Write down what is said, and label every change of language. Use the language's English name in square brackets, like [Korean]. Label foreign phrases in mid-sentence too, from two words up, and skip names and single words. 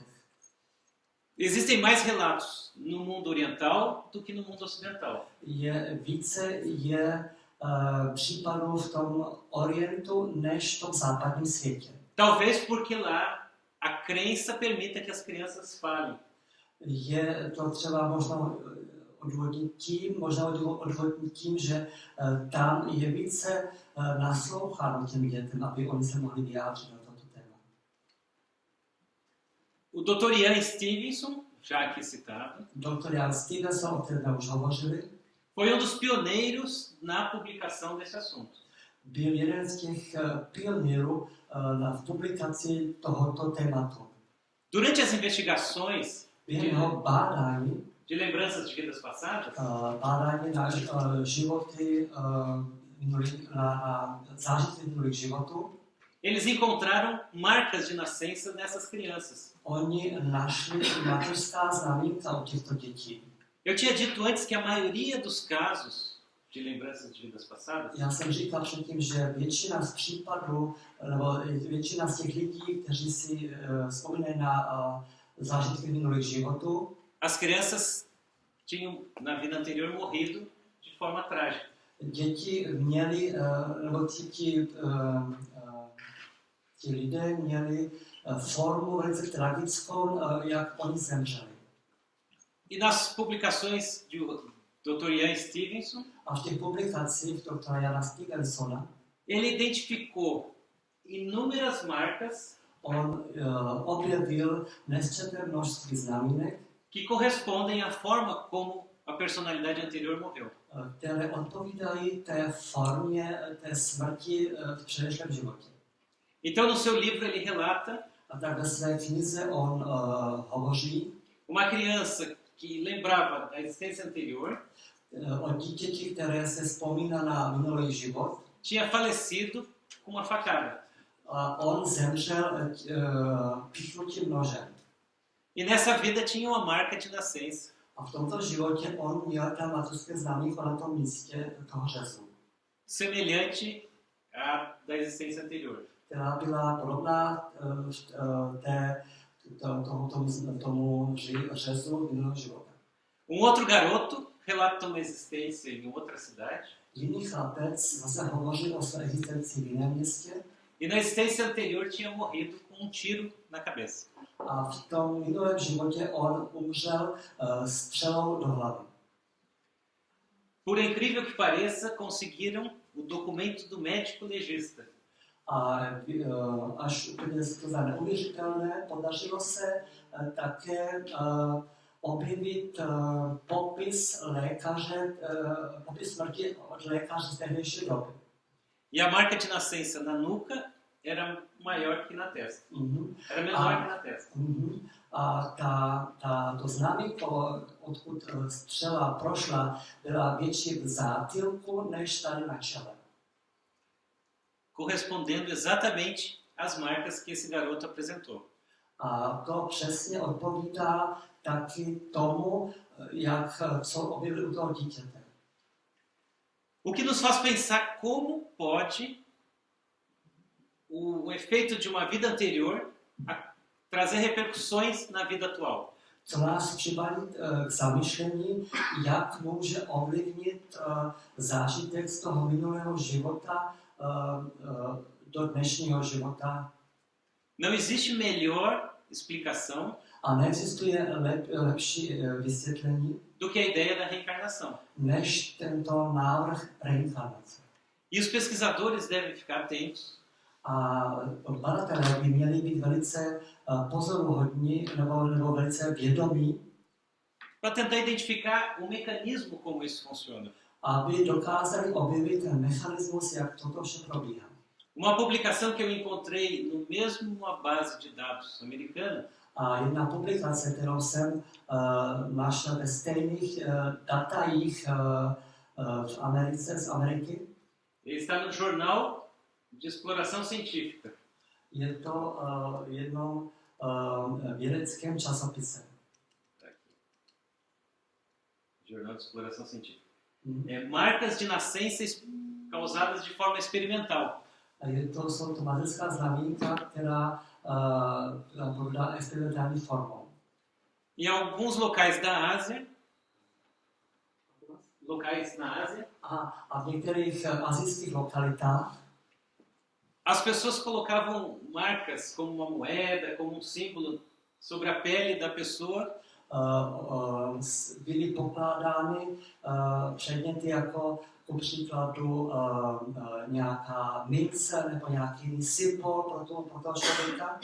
[Portuguese] Existem mais relatos no mundo oriental do que no mundo ocidental. [Czech] Více je případů v tom Orientu než v tom západním světě. [Portuguese] Talvez porque lá a crença permita que as crianças falem. [Czech] Je to třeba možná odvodnit tím, že tam je více nasloucháno těm dětem, aby oni se mohli vyjádřit na toto téma. [Portuguese] O Dr. Ian Stevenson, já aqui citado, [Czech] Dr. Ian Stevenson, o kterém už hovořili, [Portuguese] foi dos pioneiros na publicação desse assunto. [Czech] Byl jeden z těch pionýrů v publikaci tohoto tématu. [Portuguese] Durante as investigações [Czech] Během jeho bádání, [Portuguese] de lembranças de vidas passadas, [Czech] bádání na životy, na zážitky minulých životů, [Portuguese] eles encontraram marcas de nascença nessas crianças. [Czech] oni našli mateřská znamínka u těchto dětí. [Portuguese] Eu tinha dito antes que a maioria dos casos de lembranças de vidas passadas [Czech] Já jsem říkal předtím, že většina z případů, nebo většina z těch lidí, kteří si vzpomínají na zážitky minulých životů, [Portuguese] as crianças tinham na vida anterior morrido de forma trágica. [Czech] děti měli, nebo ti lidé měli formu velice tragickou, jak oni zemřeli. [Portuguese] E nas publicações de Dr. Ian Stevenson, [Czech] A v těch publikacích doktora Jana Stevensona [Portuguese] ele identificou inúmeras marcas [Czech] on objevil nesčetné množství znamínek, [Portuguese] que correspondem à forma como a personalidade anterior morreu. [Czech] které odpovídají té formě té smrti v předešlém životě. [Portuguese] Então, no seu livro, ele relata [Czech] A tak ve své knize on hovoří [Portuguese] uma criança que lembrava da existência anterior, [Czech] o dítěti, které se vzpomíná na minulý život, [Portuguese] tinha falecido com uma facada. [Czech] a on zemřel pichnutím nožem. [Portuguese] E nessa vida tinha uma marca de nascença. [Czech] A v tomto životě on měl tam mateřské znamínko na tom místě toho řezu, [Portuguese] Semelhante à da existência anterior. [Czech] která byla podobná tomu řezu minulého života. [Portuguese] Outro garoto relata uma existência em outra cidade. [Czech] Jiný chlapec zase hovořil o své existenci v jiném městě [Portuguese] E na existência anterior tinha morrido com um tiro na cabeça. [Czech] a v tom minulém životě on umřel střelou do hlavy. [Portuguese] Por incrível que pareça, conseguiram o documento do médico legista. [Czech] A až úplně za neuvěřitelné, podařilo se také objevit popis lékaře, popis smrti od lékaře z tehdejší doby. [Portuguese] E a marca de nascença na nuca era maior que na testa. Era menor que na testa. [Czech] A to znamínko, odkud střela prošla, byla větší v zátylku než tady na čele. [Portuguese] Correspondendo exatamente às marcas que esse garoto apresentou. [Czech] A to přesně odpovídá taky tomu, co objevili u toho dítěte. [Portuguese] O que nos faz pensar como pode o efeito de uma vida anterior trazer repercussões na vida atual. [Czech] Co nás přivádí k zamyšlení, jak může ovlivnit zážitek z toho minulého života do dnešního života. [Portuguese] Não existe melhor explicação [Czech] A neexistuje lepší vysvětlení [Portuguese] do que a ideia da reencarnação. [Czech] než tento návrh reinkarnace. [Portuguese] E os pesquisadores devem ficar atentos [Czech] A badatelé by měli být velice pozoruhodní nebo velice vědomí, [Portuguese] para tentar identificar o mecanismo como isso funciona. [Czech] aby dokázali objevit ten mechanismus, jak toto vše probíhá. [Portuguese] Uma publicação que eu encontrei no mesma base de dados americana [Czech] A jedna publikace, kterou jsem našel ve stejných datajích v Americe, z Ameriky, [Portuguese] está no Jornal de Exploração Científica. [Czech] je to jednom vědeckém časopise. [Portuguese] Jornal de Exploração Científica. Marcas de nascença causadas de forma experimental. [Czech] Jsou to mateřská znamínka, která probíhá experimentální formou. [Portuguese] Em alguns locais da Ásia locais na Ásia, [Czech] A v některých asijských lokalitách [Portuguese] as pessoas colocavam marcas como uma moeda, como um símbolo sobre a pele da pessoa [Czech] byly pokládány předměty jako ku příkladu nějaká mince nebo nějaký symbol pro toho člověka,